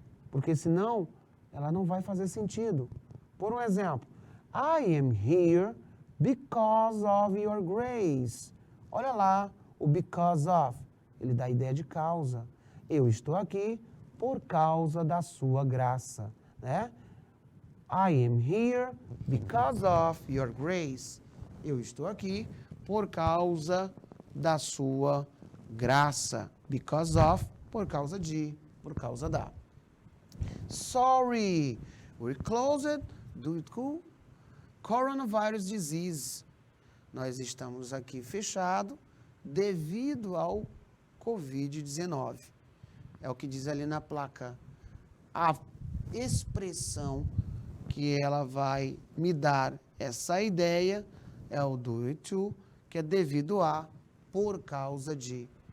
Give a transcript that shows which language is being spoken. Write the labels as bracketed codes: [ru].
[pt] Porque senão, ela não vai fazer sentido. Por um exemplo, [en] I am here because of your grace. [pt] Olha lá, o because of, ele dá a ideia de causa. Eu estou aqui por causa da sua graça, né? [en] I am here because of your grace. [pt] Eu estou aqui por causa da sua graça. [en] Because of, [pt] por causa de, por causa da. [en] Sorry, we're closed due to coronavirus disease. [pt] Nós estamos aqui fechados devido ao Covid-19. É o que diz ali na placa. A expressão que ela vai me dar essa ideia é o due to, que é devido a, por causa de.